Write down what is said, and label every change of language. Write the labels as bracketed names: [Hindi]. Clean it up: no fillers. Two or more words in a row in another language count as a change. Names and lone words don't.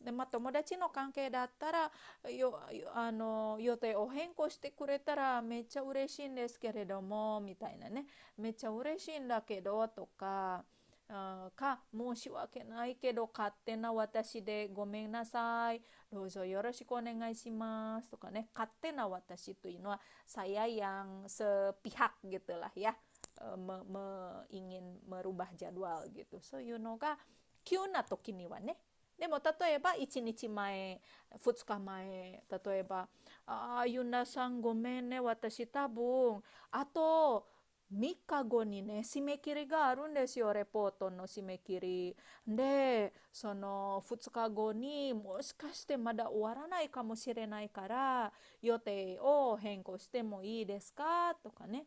[Japanese] で友達の関係だったら予定を変更してくれたらめっちゃ嬉しいんですけれどもみたいなね、めっちゃ嬉しいんだけどとか申し訳ないけど勝手な私でごめんなさい、どうぞよろしくお願いしますとかね。勝手な私というのは [Indonesian] saya yang sepihak gitulah ya, ingin merubah jadwal gitu。 [Japanese] そういうのが急な時にはね。でも例えば1日前2日前、例えばユナさんごめんね、私多分あと3日後にね締め切りがあるんですよ、レポートの締め切りで、その2日後にもしかしてまだ終わらないかもしれないから予定を変更してもいいですかとかね。